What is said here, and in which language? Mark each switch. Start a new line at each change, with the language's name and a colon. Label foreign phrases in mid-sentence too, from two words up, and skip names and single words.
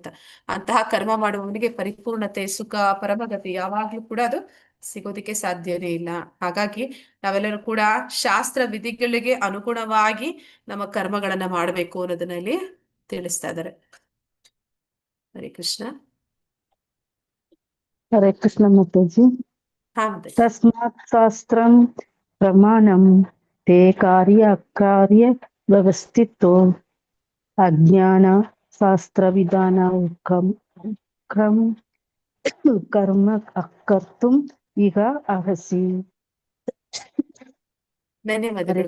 Kannada: ಅಂತಹ ಕರ್ಮ ಮಾಡುವವನಿಗೆ ಪರಿಪೂರ್ಣತೆ, ಸುಖ, ಪರಮಗತಿ ಯಾವಾಗ್ಲೂ ಕೂಡ ಅದು ಸಿಗೋದಿಕ್ಕೆ ಸಾಧ್ಯನೇ ಇಲ್ಲ. ಹಾಗಾಗಿ ನಾವೆಲ್ಲರೂ ಕೂಡ ಶಾಸ್ತ್ರ ವಿಧಿಗಳಿಗೆ ಅನುಗುಣವಾಗಿ ನಮ್ಮ ಕರ್ಮಗಳನ್ನ ಮಾಡಬೇಕು ಅನ್ನೋದನ್ನ ಇಲ್ಲಿ ತಿಳಿಸ್ತಾ ಇದ್ದಾರೆ. ಹರೇ ಕೃಷ್ಣ. ಹರೇ ಕೃಷ್ಣ ಮಾತಾಜಿ. ಹಾ ಮತ್ತೆ
Sanskrit: ತಸ್ಮಾತ್ ಶಾಸ್ತ್ರಂ ಪ್ರಮಾಣಂ ತೇ ಕಾರ್ಯ ಅಕಾರ್ಯ ವ್ಯವಸ್ಥಿತೋ ಅಜ್ಞಾನ ಶಾಸ್ತ್ರ ವಿಧಾನ ಕರ್ಮ ಅಕರ್ತುಂ ಈಗ ಅರ್ಹಸಿ.
Kannada: ಧನ್ಯವಾದಗಳು